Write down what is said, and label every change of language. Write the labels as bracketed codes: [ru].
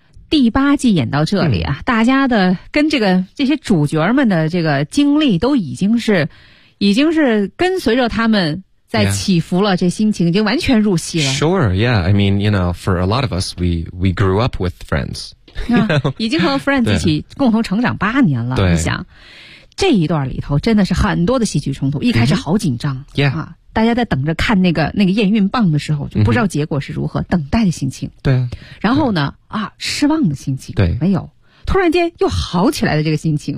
[zh] 第八季演到这里啊，大家的跟这些主角们的这个经历都已经是跟随着他们在起伏了，这心情已经完全入戏了。 [en] Sure, yeah. I mean, you know, for a lot of us, we grew up with Friends. You know? [zh] 已经和 Friends 一起共同成长8年了。对，你想这一段里头真的是很多的戏剧冲突，一开始好紧张。 Mm-hmm. Yeah. 大家在等着看那个验孕棒的时候，就不知道结果是如何，等待的心情。对啊。然后呢，失望的心情。对。没有。突然间又好起来的这个心情。